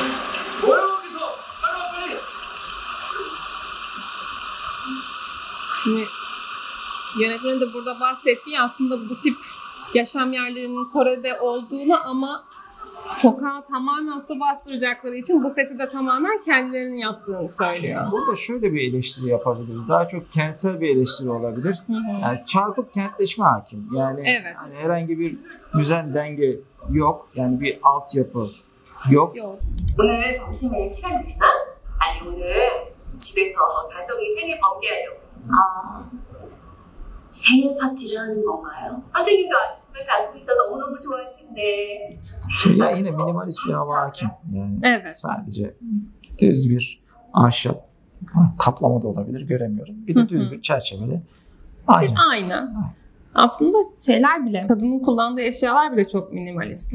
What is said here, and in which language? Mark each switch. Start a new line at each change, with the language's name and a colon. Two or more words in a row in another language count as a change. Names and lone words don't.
Turkish: Şimdi yönetmenin de burada bahsettiği aslında bu tip yaşam yerlerinin Kore'de olduğunu ama sokağa tamamen su bastıracakları için bu seti de tamamen kendilerinin yaptığını söylüyor. Burada şöyle bir eleştiri yapabiliriz. Daha çok kentsel bir eleştiri olabilir. Yani çarpık kentleşme hakim. Yani, Evet. hani herhangi bir düzen denge yok. Yani bir altyapı yok. Yok.
Korean: 오늘 점심에 시간 되시나? 아니 오늘 집에서 다솜이 생일 번개하려고. 아 생일 파티를 하는 건가요? 선생님도 아시지만 다솜이가 너무너무 좋아할 텐데.
Turkish: Ya yine minimalist bir hava hakim. Yani Evet. sadece düz bir ahşap kaplama da olabilir, göremiyorum. Bir de düz bir çerçeveli. Aynen. Aynı. Aslında şeyler bile, kadının kullandığı eşyalar bile çok minimalist.